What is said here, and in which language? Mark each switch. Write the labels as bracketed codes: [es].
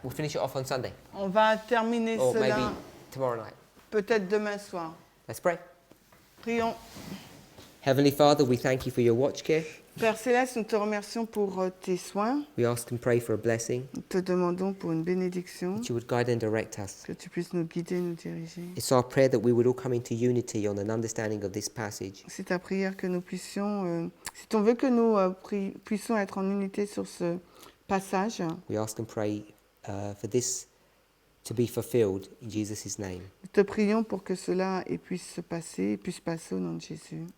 [en] We'll finish it off on Sunday, [fr] On va terminer [en] or maybe [fr] cela [en] tomorrow night. [fr] peut-être demain soir. [en] Let's pray. [fr] Prions. [en] Heavenly Father, we thank you for your watch care. [fr] Père Céleste, nous te remercions pour tes soins. [en] We ask and pray for a blessing, [fr] Nous te demandons pour une bénédiction, [en] that you would guide and direct us. [fr] que tu puisses nous guider, nous diriger. [en] It's our prayer that we would all come into unity on an understanding of this passage. [fr] C'est ta prière que nous puissions, c'est ton vœu que nous puissions être en unité sur ce passage. [en] We ask and pray for this to be fulfilled in Jesus' name. [fr] Nous te prions pour que cela puisse se passer, puisse passer au nom de Jésus.